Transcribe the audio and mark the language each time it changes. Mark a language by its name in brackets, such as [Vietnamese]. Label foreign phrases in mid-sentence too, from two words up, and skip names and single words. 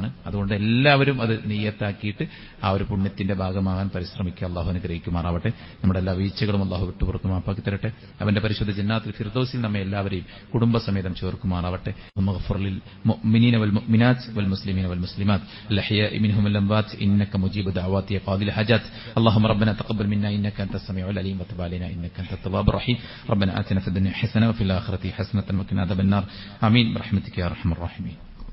[Malayalam] അതുകൊണ്ട് എല്ലാവരും അത് നീയത്താക്കിയിട്ട് ആ ഒരു പുണ്യത്തിന്റെ ഭാഗമാകാൻ പരിശ്രമിക്കുക. അള്ളാഹു അനുഗ്രഹിക്കുമാറാവട്ടെ. നമ്മുടെ എല്ലാ വീഴ്ചകളും അള്ളാഹു വിട്ടുപുറത്ത് മാപ്പാക്കി തരട്ടെ. അവന്റെ പരിശുദ്ധ ജന്നാത്തുൽ ഫിർദൗസിൽ നമ്മെ എല്ലാവരെയും കുടുംബസമേതം ചേർക്കുമാറാവട്ടെ. [Arabic] المؤمنين والمؤمنات والمسلمين والمسلمات الأحياء منهم والأموات إنك مجيب الدعوات يا قاضي الحاجات اللهم ربنا تقبل منا انك انت السميع العليم وتب علينا انك انت التواب الرحيم ربنا آتنا في الدنيا حسنه وفي الاخره حسنه وقنا عذاب النار آمين برحمتك يا ارحم الراحمين.